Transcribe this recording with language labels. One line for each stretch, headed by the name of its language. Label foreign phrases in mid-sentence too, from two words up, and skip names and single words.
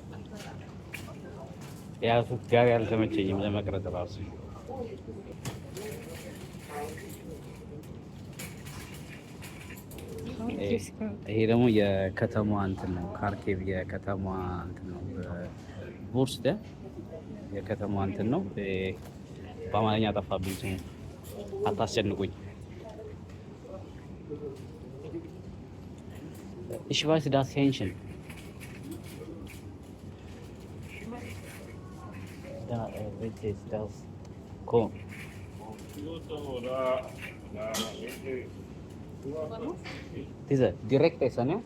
Amharic: ያ ሱቅ ጋር ያልተመቸኝም ለመቅረጥ ራሱ ይሄ ደግሞ የከተማዋ እንትን ነው። ካርኬቭ የከተማዋ እንትን ነው። ቦርስደ የከተማዋ እንትን ነው። በአማርኛ ጠፋብኝ ስሙ። አታስጨንቁኝ።
German: Ich weiß das Hähnchen. Da, welches ist das? Komm. Diese, direkt essen, ne?